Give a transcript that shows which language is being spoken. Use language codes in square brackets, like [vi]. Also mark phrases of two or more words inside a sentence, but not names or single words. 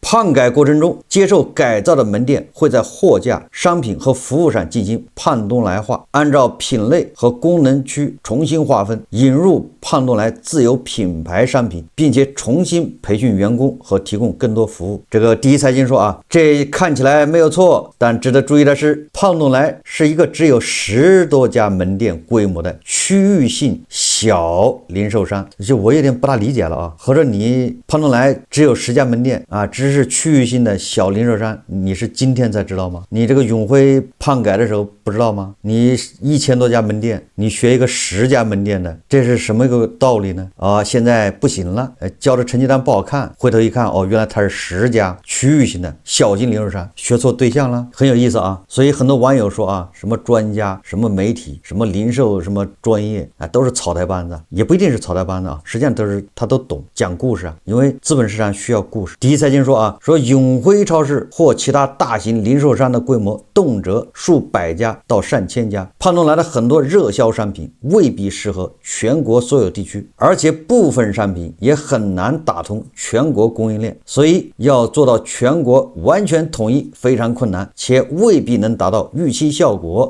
[zh] 胖改過程中，接受改造的門店會在貨架、商品和服務上進行胖東來化，按照品類和功能區重新劃分，引入胖東來自有品牌商品，並且重新培訓員工和提供更多服務。這個第一財經說啊，這看起來沒有錯，但值得注意的是，胖東來是一個只有10多家門店規模的區域性小零售商。就我有點不大理解了啊，或者你胖東來只有10家门店啊，只是区域性的小零售商，你是今天才知道嗎？你这個永輝胖改的時候不知道嗎？你1000多家門店，你學一個10家門店的，這是什麼一個道理呢？啊，現在不行了，交的成績單不好看，回頭一看，哦，原來他是10家區域性的小型零售商，學錯對象了，很有意思啊。所以很多網友說啊，什麼專家、什麼媒體、什麼零售、什麼專業啊，都是草台班子，也不一定是草台班子啊，實際上他都懂講故事啊，因為資本市場需要故事。第一財經說啊，說永輝超市或其他大型零售商的規模動輒數百家到上千家，胖東來的很多熱銷商品未必適合全國所有地區，而且部分商品也很難打通全國供應鏈，所以要做到全國完全統一非常困難，且未必能達到預期效果。